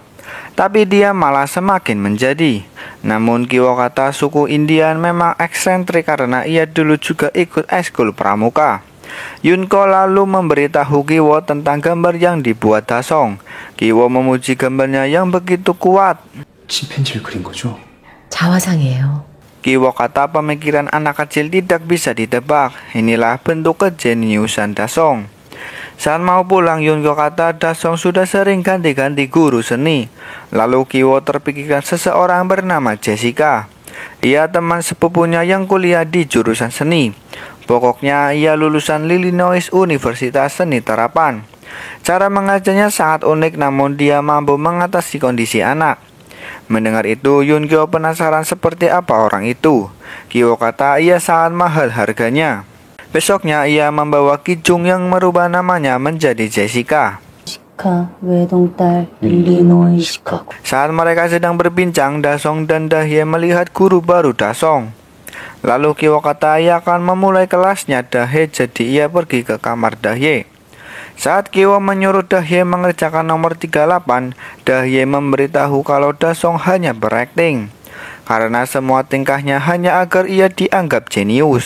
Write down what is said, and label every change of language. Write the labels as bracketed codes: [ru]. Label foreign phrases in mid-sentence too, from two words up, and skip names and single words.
[id] Tapi dia malah semakin menjadi. Namun Kiwo kata suku Indian memang eksentrik karena ia dulu juga ikut eskul pramuka. Yunko lalu memberitahu Kiwo tentang gambar yang dibuat Dasong. Kiwo memuji gambarnya yang begitu kuat. [ko] 침팬지를 그린 거죠? 자화상이에요. [id] Kiwo kata pemikiran anak kecil tidak bisa ditebak. Inilah bentuk kejeniusan Dasong. Saat mau pulang, Yunko kata Dasong sudah sering ganti-ganti guru seni. Lalu Kiwo terpikirkan seseorang bernama Jessica. Ia teman sepupunya yang kuliah di jurusan seni. Pokoknya ia lulusan Illinois Universitas Seni Terapan. Cara mengajarnya sangat unik, namun dia mampu mengatasi kondisi anak. Mendengar itu, Yunko penasaran seperti apa orang itu. Kiwo kata ia sangat mahal harganya. Besoknya ia membawa Kijung yang merubah namanya menjadi Jessica. [ko] 시카 외동딸 일리노이 시카고. [id] Saat mereka sedang berbincang, Dasong dan Dahye melihat guru baru Dasong. Lalu Kiwo kata ia akan memulai kelasnya Dahye, jadi ia pergi ke kamar Dahye. Saat Kiwo menyuruh Dahye mengerjakan nomor 38, Dahye memberitahu kalau Dasong hanya berakting, karena semua tingkahnya hanya agar ia dianggap jenius.